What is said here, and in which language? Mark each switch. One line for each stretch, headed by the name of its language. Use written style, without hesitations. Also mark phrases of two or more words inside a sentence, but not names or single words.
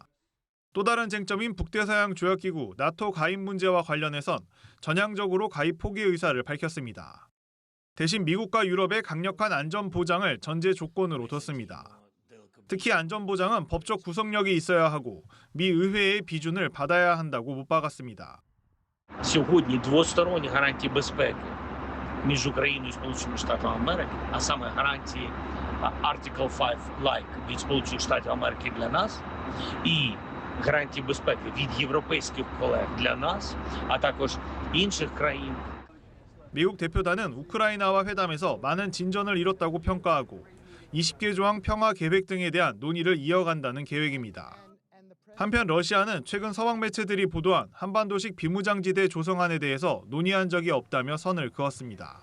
Korean: 또 다른 쟁점인 북대서양 조약기구 나토 가입 문제와 관련해선 전향적으로 가입 포기 의사를 밝혔습니다. 대신 미국과 유럽의 강력한 안전 보장을 전제 조건으로 뒀습니다. 특히 안전보장은 법적 구속력이 있어야 하고 미 의회의 비준을 받아야 한다고 못 박았습니다.
Ukrainian: Сьогодні двосторонні гарантії безпеки між Україною і Сполученими Штатами Америки, а саме гарантії
English: Article 5-like
Ukrainian: від Сполучених Штатів Америки для нас і гарантії безпеки від європейських колег для нас, а також інших країн.
Korean: 미국 대표단은 우크라이나와 회담에서 많은 진전을 이뤘다고 평가하고 20개 조항 평화 계획 등에 대한 논의를 이어간다는 계획입니다. 한편 러시아는 최근 서방 매체들이 보도한 한반도식 비무장지대 조성안에 대해서 논의한 적이 없다며 선을 그었습니다.